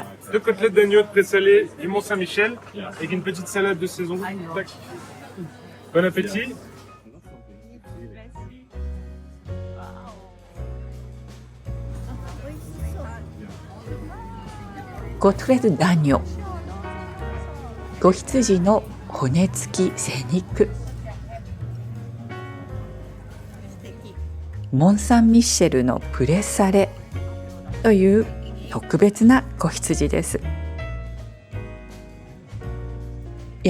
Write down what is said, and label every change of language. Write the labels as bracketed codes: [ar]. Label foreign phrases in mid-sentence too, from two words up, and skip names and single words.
[fr] Deux côtelettes d'agneau présalées du Mont Saint-Michel avec une petite salade de saison. Tac. Bon appétit. côtelette d'agneau, [ja] 子羊の骨付き精肉。モン・サン・ミッシェルのプレサレという特別な子羊です。